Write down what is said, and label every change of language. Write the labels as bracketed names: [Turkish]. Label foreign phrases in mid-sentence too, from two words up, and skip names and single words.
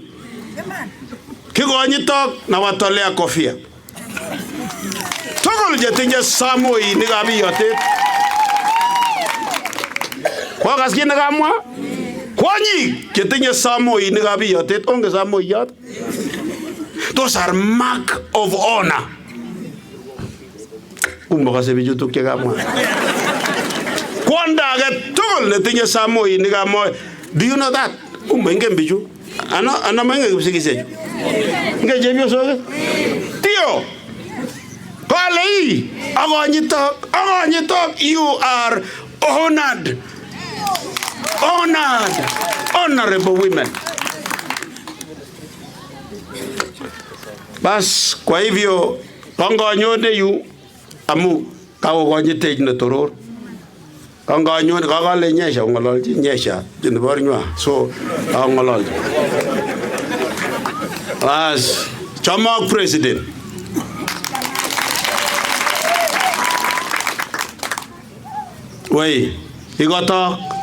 [Swahili] Kikonyitok na watolea kofia. [Kalenjin] Tugul chetinye samoinikab iyotet. Kwakas kit nekamwa? Kwonyik chetinye samoinikab iyotet. Onge samoiyot? [English] Those are mark of honor. [Kalenjin] Kumbakase bichu tuk chekamwa. Kwanda age tugul netinye samoinikab moe. [English] Do you know that? [Kalenjin] Ingen bichu. Ana mange kipsikisechu. Nge chepyosok. Tio. Palei. Agonyitok. [English] You are honored. Honorable women. [Kalenjin] Bas, [Swahili] kwa hivyo [Kalenjin] kanganyone yu amu kakokonyitech ne toror. Kanganyone kakale nyesha ngololji nyesha nebo so ngololji. Bas, chamok president. Wei, ikotok.